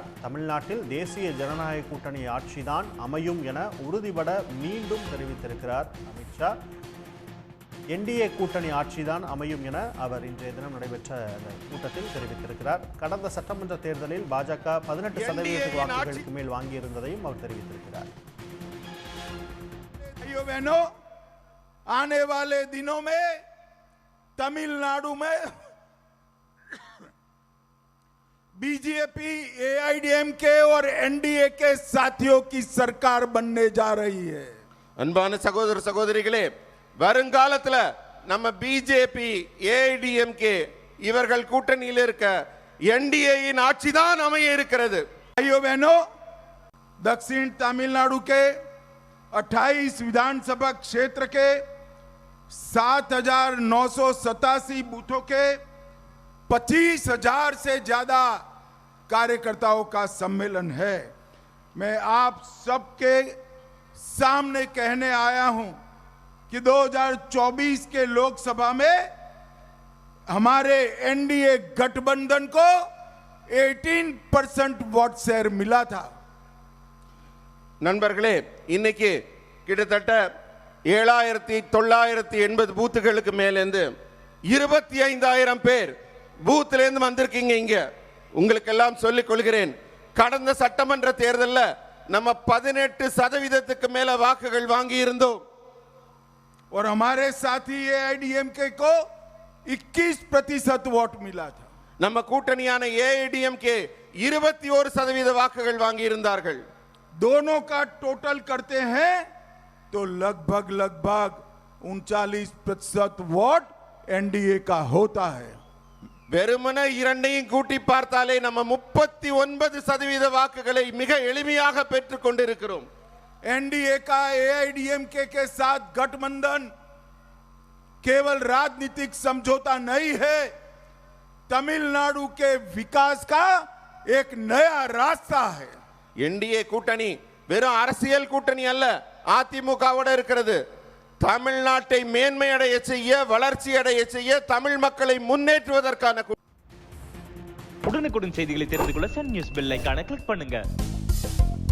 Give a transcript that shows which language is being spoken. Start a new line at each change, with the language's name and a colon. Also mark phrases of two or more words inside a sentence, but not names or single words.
Tamil: தமிழ்நாட்டில் தேசிய ஜனநாயக கூட்டணி ஆட்சிதான் அமையும் என உறுதிபட மீண்டும் தெரிவித்திருக்கிறார் அமித்ஷா. என்டிஏ கூட்டணி ஆட்சிதான் அமையும் என அவர் இன்றைய தினம் நடைபெற்ற அந்த கூட்டத்தில் தெரிவித்திருக்கிறார். கடந்த சட்டமன்ற தேர்தலில் பாஜக 18% வாக்குகளுக்கு மேல் வாங்கியிருந்ததையும் அவர் தெரிவித்திருக்கிறார்.
Hindi: आने वाले दिनों में तमिलनाडु में बीजेपी, एआईडीएमके और एनडीए के साथियों की सरकार बनने जा रही है.
Tamil: அன்பான சகோதர சகோதரிகளே, வருங்காலத்துல நம்ம பிஜேபி, ஏஐடிஎம்கே இவர்கள் கூட்டணியில் இருக்க என்டிஏயின் ஆட்சி தான் அமைய இருக்கிறது.
Hindi: भाइयों बहनों, दक्षिण तमिलनाडु के 28 विधानसभा क्षेत्र के 7,987 बूथों के 25,000 से ज्यादा कार्यकर्ताओं का सम्मेलन है. मैं आप सबके सामने कहने आया हूं कि 2024 के लोकसभा में हमारे एनडीए गठबंधन को 18%
English: vote share
Hindi: मिला था.
Tamil: நண்பர்களே, இன்னைக்கு கிட்டத்தட்ட 7,980 பூத்துகளுக்கு மேலேந்து 25,000 பேர் பூத்திலேருந்து வந்திருக்கீங்க. இங்க உங்களுக்கு எல்லாம் சொல்லிக் கொள்கிறேன், கடந்த சட்டமன்ற தேர்தலில் நம்ம 18% மேல வாக்குகள் வாங்கி இருந்தோம்.
Hindi: और हमारे साथी एआईडीएमके को 21% वोट मिला था.
Tamil: நம்ம கூட்டணியான ஏஐடிஎம்கே 21% வாக்குகள் வாங்கி இருந்தார்கள்.
Hindi: दोनों का टोटल करते हैं तो लगभग 39% वोट एनडीए का होता है.
Tamil: வெறுமனே இரண்டையும் கூட்டி பார்த்தாலே நம்ம 39% வாக்குகளை மிக எளிமையாக பெற்றுக் கொண்டிருக்கிறோம்.
Hindi: एनडीए का एआईडीएमके के साथ गठबंधन केवल राजनीतिक समझौता नहीं है, तमिलनाडु के विकास का एक नया रास्ता है.
Tamil: என்டிஏ கூட்டணி வெறும் அரசியல் கூட்டணி அல்ல, அதிமுகவோட இருக்கிறது. தமிழ்நாட்டை மேன்மையடைய செய்ய, வளர்ச்சி அடைய செய்ய, தமிழ் மக்களை முன்னேற்றுவதற்கான உடனுக்குடன் செய்திகளை தெரிந்து கொள்ள சன் நியூஸ்
English: bell icon click
Tamil: பண்ணுங்க.